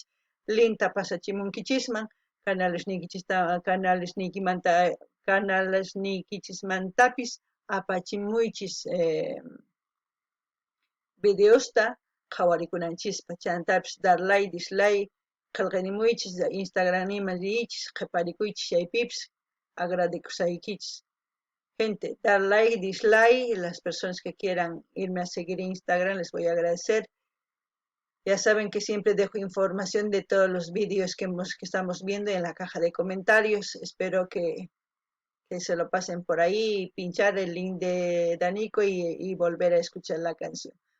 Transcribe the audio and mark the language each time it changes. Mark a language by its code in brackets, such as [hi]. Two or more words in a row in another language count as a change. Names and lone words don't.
[qu] Linta pasachimunkichisman, canalesniykichismantapis apachimuychis videosta qhawarikunanchispa chantapis darlay, dislay, qillqanimuychis Instagram nima riychis, qhiparikuychis chaypipis, agradecusaykichis. [es] Gente, dar like, dislike, las personas que quieran irme a seguir en Instagram, les voy a agradecer. Ya saben que siempre dejo información de todos los vídeos que estamos viendo en la caja de comentarios. Espero que que se lo pasen por ahí, pinchar el link de Danico y volver a escuchar la canción.